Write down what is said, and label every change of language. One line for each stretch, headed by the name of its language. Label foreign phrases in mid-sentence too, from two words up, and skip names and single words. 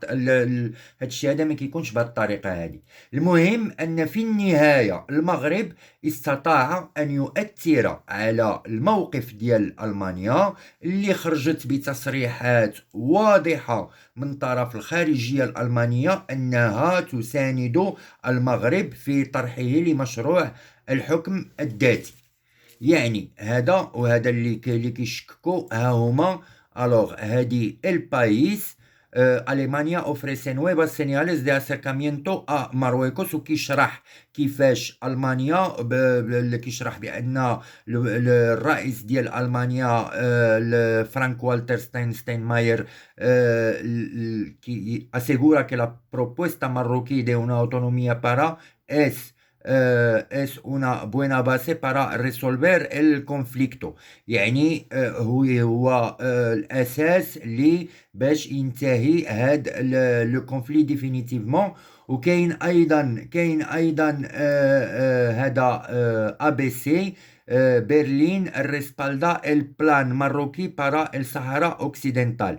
Arabic: هذا الشيء هذا ما كيكونش بهذه الطريقه هذه. المهم ان في النهايه المغرب استطاع ان يؤثر على الموقف ديال المانيا، اللي خرجت بتصريحات واضحه من طرف الخارجيه الالمانيه انها تساند المغرب في طرحه لمشروع الحكم الذاتي. يعني هذا وهذا اللي كيشككوا ها هما. الوغ هادي البايس ألمانيا
Spanish: ofrece nuevas señales de acercamiento a Marruecos،
Arabic: وكيشرح كيفاش ألمانيا كيشرح بأن الرئيس ديال ألمانيا فرانك والتر ستاينماير
Spanish: asegura que la propuesta marroquí de una autonomía para es una buena base para resolver el conflicto.
Arabic: يعني هو الأساس اللي باش ينتهي هاد
French: le conflit définitivement.
Arabic: وكاين ايضا هذا ا بي سي برلين
Spanish: respalda el plan marroquí para el Sáhara Occidental.